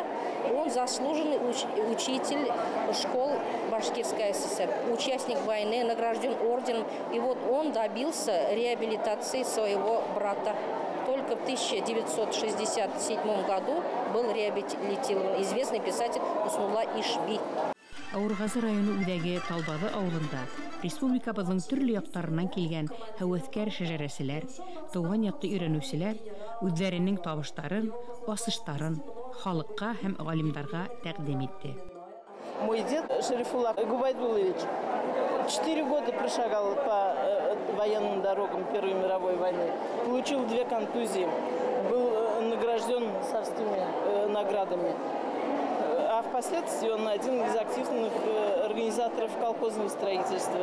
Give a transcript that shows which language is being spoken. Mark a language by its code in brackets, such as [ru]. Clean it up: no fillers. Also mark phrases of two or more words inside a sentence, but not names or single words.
[ru] Он заслуженный учитель школ Башкирской ССР, участник войны, награжден орденом. И вот он добился реабилитации своего брата. Только в 1967 году был реабилитирован известный писатель Усмулла Ишби. [ba] Ауырғазы районы үҙәге Талбаҙы ауылында республикабыҙҙың төрлө яҡтарынан килгән һәүәҫкәр шәжәрәселәр, тыуған яҡты өйрәнеүселәр үҙҙәренең табыштарын, асыштарын халыҡҡа һәм ғалимдарға тәҡдим итте. [ru] Мой дед Шарифулла Губайдулович 4 года прошагал по военным дорогам Первой мировой войны, получил 2 контузии, был награжден царскими наградами. А впоследствии он один из активных организаторов колхозного строительства.